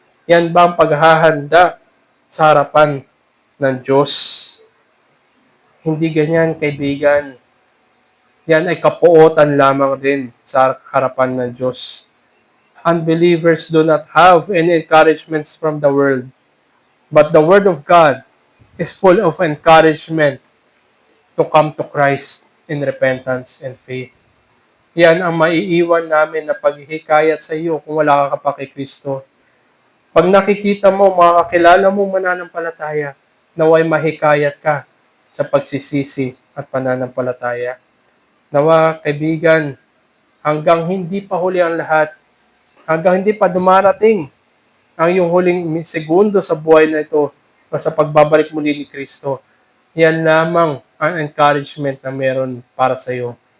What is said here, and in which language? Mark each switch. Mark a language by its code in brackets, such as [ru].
[tl] Yan ba ang paghahanda sa harapan ng Diyos? Hindi ganyan, kaibigan. Yan ay kapuotan lamang din sa harapan ng Diyos. [en] Unbelievers do not have any encouragements from the world. But the Word of God is full of encouragement to come to Christ in repentance and faith. [tl] Yan ang maiiwan namin na paghihikayat sa iyo kung wala ka pa kay Kristo. Pag nakikita mo, makakilala mo mananampalataya, naway mahikayat ka sa pagsisisi at pananampalataya. Nawa, kaibigan, hanggang hindi pa huli ang lahat, hanggang hindi pa dumarating ang iyong huling segundo sa buhay na ito o sa pagbabalik muli ni Kristo, yan lamang ang encouragement na meron para sa iyo.